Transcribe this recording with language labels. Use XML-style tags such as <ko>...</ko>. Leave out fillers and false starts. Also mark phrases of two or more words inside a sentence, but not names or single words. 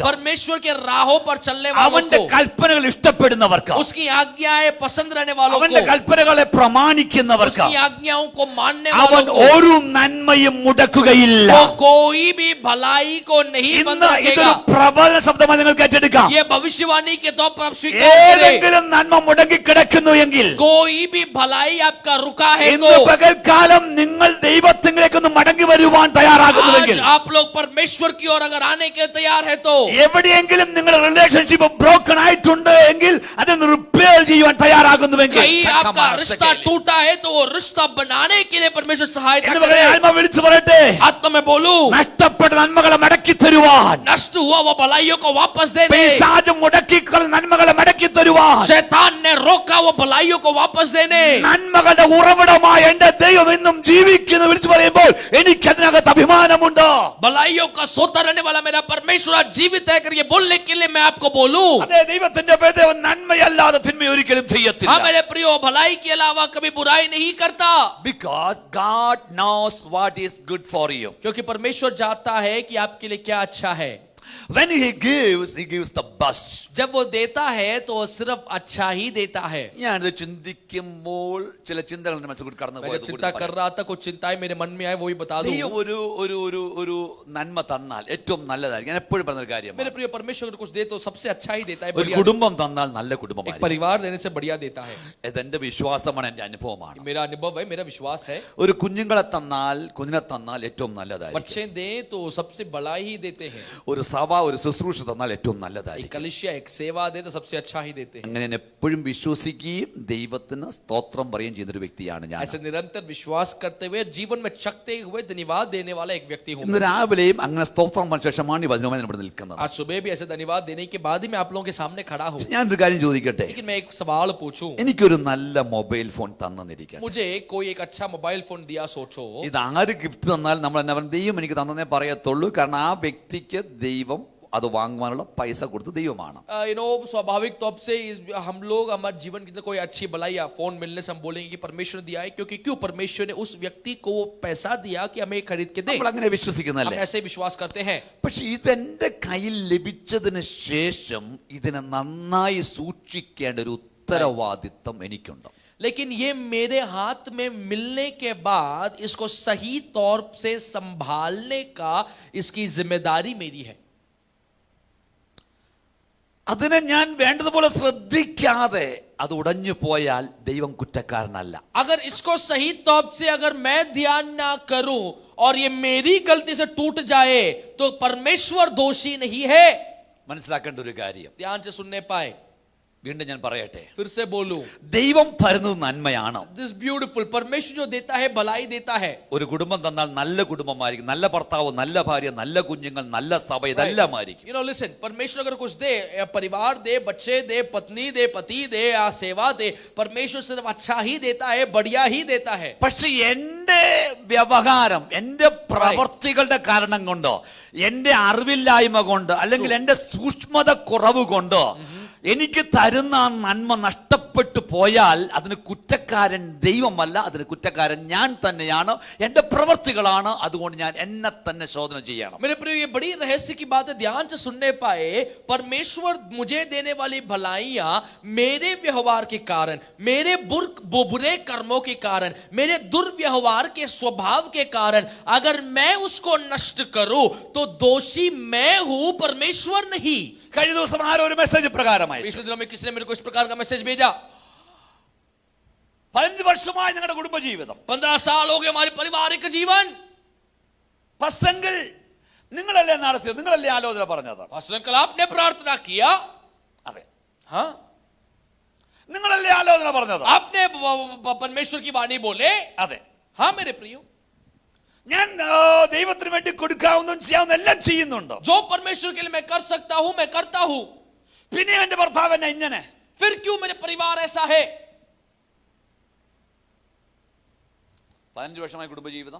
<hi>परमेश्वर के राहों पर चलने वालों</hi> <ml>അവന്റെ</ml> <hi>को,</hi> <ml>കൽപ്പനകൾ ഇഷ്ടപ്പെടുന്നവർക്ക്,</ml> <hi>उसकी आज्ञाएं पसंद रहने वालों</hi> <ml>അവന്റെ</ml> <hi>को,</hi> <ml>കൽപ്പനകളെ പ്രമാണിക്കുന്നവർക്ക്</ml> <hi>उसकी आज्ञाओं को मानने</hi> <ml>അവൻ</ml> <hi>वालों को,</hi> <ml>ഒരു നന്മയും മുടക്കുകയില്ല.</ml> <hi>वो कोई भी भलाई को नहीं बंद</hi> <ml>ഇന്ന്</ml> <hi>रखेगा.</hi> <ml>ഇതൊരു പ്രബല ശബ്ദമായി നിങ്ങൾക്ക് ഏറ്റെടുക്കാം.</ml> <hi>ये भविष्यवाणी के तौर पर आप स्वीकार करें.</hi> <ml>ഏതെങ്കിലും നന്മ മുടങ്ങി കിടക്കുന്നു എങ്കിൽ,</ml> <hi>कोई भी भलाई आपका रुका है</hi> <ml>ഇന്ന്</ml> <hi>तो</hi> <ml>പകൽക്കാലം നിങ്ങൾ ദൈവത്തിലേക്കൊന്ന് മടങ്ങി വരുവാൻ തയ്യാറാകുന്നുവെങ്കിൽ,</ml> <hi>आज आप लोग परमेश्वर की ओर अगर आने के तैयार है तो</hi> <ml>എവിടെയെങ്കിലും നിങ്ങളുടെ</ml> <en>relationship broken</en> <ml>ആയിട്ടുണ്ട് എങ്കിൽ അതൊന്ന് റിപ്പയർ ചെയ്യുവാൻ തയ്യാറാകുന്നുവെങ്കിൽ,</ml> <hi>कहीं आपका रिश्ता टूटा है तो वो रिश्ता बनाने के लिए परमेश्वर सहायता</hi> <ml>എന്ന് പറയാൻ</ml> <hi>करे.</hi> <ml>ആത്മ വിളിച്ചു പറയട്ടെ,</ml> <hi>आत्मा में बोलूं,</hi> <ml>നഷ്ടപ്പെട്ട നന്മകളെ മടക്കി തരുവാൻ,</ml> <hi>नष्ट हुआ वो भलाइयों को वापस देने,</hi> <ml>പിശാച് മുടക്കിക്കള നന്മകളെ മടക്കി തരുവാൻ,</ml> <hi>शैतान ने रोका वो भलाइयों को वापस देने,</hi> <ml>നന്മകളുടെ ഉറവിടമായ എന്റെ ദൈവം എന്നും ജീവിക്കുന്നു വിളിച്ചു പറയുമ്പോൾ എനിക്ക് അതിനകത്ത് അഭിമാനമുണ്ട്.</ml> <hi>भलाइयों का सोता रहने वाला मेरा परमेश्वर आज जीवित है करके बोलने के लिए मैं आपको बोलूं.</hi> <ml>അതെ, ദൈവത്തിന്റെ ദൈവം നന്മയല്ലാതെ തിന്മ ഒരിക്കലും</ml> <hi>हाँ</hi> <ml>ചെയ്യത്തില്ല.</ml> <hi>मेरे प्रियो, भलाई के अलावा कभी बुराई नहीं करता.</hi> <en>Because God knows what is good for you.</en> <hi>क्योंकि परमेश्वर जानता है कि आपके लिए क्या अच्छा है.</hi> <en>When he gives the best.</en> <hi>जब वो देता है तो वो सिर्फ अच्छा ही देता है.</hi> <ml>ഞാനിത് ചിന്തിക്കുമ്പോൾ ചില ചിന്തകൾ എൻ്റെ മനസ്സിൽ കൂടി കടന്നു</ml> <hi>मैं</hi> <ml>പോയത്</ml> <hi>जब चिंता कर रहा था, कुछ चिंताएं मेरे मन में आए, वो भी बता दूं.</hi> <ml>ദൈവം ഒരു നന്മ തന്നാൽ ഏറ്റവും നല്ലതായിരിക്കും. ഞാൻ എപ്പോഴും പറഞ്ഞൊരു</ml> <hi>मेरे</hi> <ml>കാര്യമാണ്,</ml> <hi>प्रिय, परमेश्वर अगर कुछ दे तो सबसे अच्छा ही देता है.</hi> <ml>ഒരു</ml> <hi>बढ़िया.</hi> <ml>കുടുംബം തന്നാൽ നല്ല</ml> <hi>एक</hi> <ml>കുടുംബമായിരിക്കും.</ml> <hi>परिवार देने से बढ़िया देता है.</hi> <ml>ഇതെന്റെ വിശ്വാസമാണ്, എന്റെ അനുഭവമാണ്.</ml> <hi>मेरा अनुभव है, मेरा विश्वास है.</hi> <ml>ഒരു കുഞ്ഞുങ്ങളെ തന്നാൽ ഏറ്റവും നല്ലതായിരിക്കും.</ml> <hi>बच्चे दें तो सबसे बड़ा ही देते हैं.</hi> <ml>ഒരു സഭ ഒരു ശുശ്രൂഷ തന്നാൽ ഏറ്റവും</ml> <hi>एक</hi> <ml>നല്ലതായിരിക്കും.</ml> <hi>कलिसिया एक सेवा दे तो सबसे अच्छा ही देते हैं.</hi> <ml>അങ്ങനെ ഞാൻ എപ്പോഴും വിശ്വസിക്കുകയും ദൈവത്തിന് സ്തോത്രം പറയുകയും ചെയ്യുന്ന ഒരു വ്യക്തിയാണ് ഞാൻ.</ml> <hi>ऐसे निरंतर विश्वास करते हुए जीवन में चखते हुए धन्यवाद देने वाला एक व्यक्ति हूँ.</hi> <ml>ഇന്ന് രാവിലെയും അങ്ങനെ സ്തോത്രം പറഞ്ഞ ശേഷമാണ് ഈ വചനവുമായി ഞാൻ ഇവിടെ നിൽക്കുന്നത്.</ml> <hi>आज सुबह भी ऐसे धन्यवाद देने के बाद ही मैं आप लोगों के सामने खड़ा हूँ.</hi> <ml>ഞാനൊരു കാര്യം ചോദിക്കട്ടെ,</ml> <hi>लेकिन मैं एक सवाल पूछूं.</hi> <ml>എനിക്കൊരു നല്ല</ml> <en>mobile phone</en> <ml>തന്നിരിക്കട്ടെ,</ml> <hi>मुझे कोई एक अच्छा</hi> <en>mobile phone</en> <hi>दिया, सोचो.</hi> <ml>ഇത് ആര് ഗിഫ്റ്റ് തന്നാലും നമ്മൾ എന്നാ പറയുക, ദൈവം എനിക്ക് തന്നേ പറയത്തുള്ളൂ. കാരണം ആ വ്യക്തിക്ക് ദൈവം അത് വാങ്ങുവാനുള്ള പൈസ കൊടുത്ത് ദൈവമാണ്.</ml> <hi>स्वाभाविक तौर से हम लोग हमारे जीवन के अंदर कोई अच्छी भलाई या फोन मिलने से हम बोलेंगे कि परमेश्वर दिया है. क्योंकि क्यों परमेश्वर ने उस व्यक्ति को वो पैसा दिया कि हमें खरीद के दे.</hi> <ml>നമ്മൾ അങ്ങനെ</ml> <hi>हम</hi> <ml>വിശ്വസിക്കുന്നല്ലേ?</ml> <hi>ऐसे विश्वास करते हैं.</hi> <ml>പക്ഷെ ഇതെന്റെ കയ്യിൽ ലഭിച്ചതിന് ശേഷം ഇതിനെ നന്നായി സൂക്ഷിക്കേണ്ട ഒരു ഉത്തരവാദിത്തം എനിക്കുണ്ട്.</ml> <hi>लेकिन ये मेरे हाथ में मिलने के बाद इसको सही तौर से संभालने का इसकी जिम्मेदारी मेरी है.</hi> <ml>അതിനെ ഞാൻ വേണ്ടതുപോലെ ശ്രദ്ധിക്കാതെ അത് ഉടഞ്ഞു പോയാൽ ദൈവം കുറ്റക്കാരനല്ല.</ml> <hi>अगर इसको सही तौर से अगर मैं ध्यान ना करूं और ये मेरी गलती से टूट जाए तो परमेश्वर दोषी नहीं है.</hi> <ml>മനസ്സിലാക്കേണ്ട ഒരു കാര്യം</ml> <hi>ध्यान से सुनने पाए,</hi> <ml>വീണ്ടും ഞാൻ പറയട്ടെ,</ml> <hi>फिर से बोलूं,</hi> <ml>ദൈവം തരുന്നത് നന്മയാണ്.</ml> <en>this beautiful,</en> <hi>परमेश्वर जो देता है भलाई देता है.</hi> <ml>ഒരു കുടുംബം തന്നാൽ നല്ല കുടുംബമായിരിക്കും, നല്ല ഭർത്താവ്, നല്ല ഭാര്യ, നല്ല കുഞ്ഞുങ്ങൾ, നല്ല സഭ, ഇതെല്ലാം ആയിരിക്കും.</ml> <en>You know, listen,</en> <hi>परमेश्वर अगर कुछ दे, परिवार दे, बच्चे दे, पत्नी दे, पति दे, या सेवा दे, परमेश्वर सिर्फ अच्छा ही देता है, बढ़िया ही देता है.</hi> <ml>പക്ഷെ എന്റെ വ്യവഹാരം, എന്റെ പ്രവർത്തികളുടെ കാരണം കൊണ്ടോ, എന്റെ അറിവില്ലായ്മ കൊണ്ട്, അല്ലെങ്കിൽ എന്റെ സൂക്ഷ്മത കുറവ് കൊണ്ടോ എനിക്ക് തരുന്ന ആ നന്മ നഷ്ടപ്പെട്ടു പോയാൽ അതിന് കുറ്റക്കാരൻ ദൈവമല്ല, അതിന് കുറ്റക്കാരൻ ഞാൻ തന്നെയാണ്, എന്റെ പ്രവർത്തികളാണ്. അതുകൊണ്ട് ഞാൻ എന്നെ തന്നെ ശോധന ചെയ്യണം.</ml> <hi>मेरे प्रिय, ये बड़ी रहस्य की बात है, ध्यान से सुनने पाए. परमेश्वर मुझे देने वाली भलाइयां मेरे व्यवहार के कारण, मेरे बुरे कर्मों के कारण, मेरे दुर्व्यवहार के स्वभाव के कारण अगर मैं उसको नष्ट करूं तो दोषी मैं हूं, परमेश्वर नहीं.</hi> <ml>കഴിഞ്ഞ ദിവസം ആരോ ഒരു മെസ്സേജ് പ്രകാരമായി,</ml> <hi>पिछले दिनों में किसी ने मेरे को इस प्रकार का मैसेज भेजा.</hi> <ml>15 വർഷമായി ഞങ്ങളുടെ കുടുംബജീവിതം,</ml> <hi>15 साल हो गए हमारे पारिवारिक जीवन.</hi> <ml>പ്രസംഗങ്ങൾ നിങ്ങളല്ലേ നടത്തിയത്, നിങ്ങളല്ലേ ആലോചന പറഞ്ഞത്?</ml> <hi>कल आपने प्रार्थना किया.</hi> <ml>അതെ,</ml> <hi>हाँ,</hi> <ml>നിങ്ങളല്ലേ ആലോചന പറഞ്ഞത്?</ml> <hi>आपने परमेश्वर की वाणी बोले.</hi> <ml>അതെ.</ml> <hi>हाँ मेरे प्रियो,</hi> <ml>ഞാൻ ദൈവത്തിന് വേണ്ടി കൊടുക്കാവുന്നതും ചെയ്യാവുന്ന എല്ലാം ചെയ്യുന്നുണ്ട്.</ml> <hi>जो परमेश्वर के लिए मैं कर सकता हूं मैं करता हूं.</hi> <ml>പിന്നെ എന്റെ ഭർത്താവ് എന്നെ ഇങ്ങനെ,</ml> <hi>फिर क्यों मेरे परिवार ऐसा है?</hi> <ml>15 വർഷമായി കുടുംബജീവിതം,</ml>